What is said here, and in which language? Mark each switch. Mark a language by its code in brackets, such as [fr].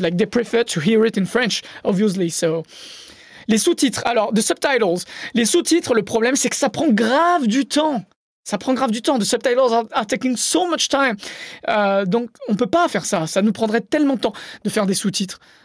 [en] Like, they prefer to hear it in French, obviously. [fr] So, les sous-titres. Alors, [en] the subtitles. [fr] Les sous-titres, le problème, c'est que ça prend grave du temps. Ça prend grave du temps. [en] The subtitles are taking so much time. [fr] Donc, on peut pas faire ça. Ça nous prendrait tellement de temps de faire des sous-titres.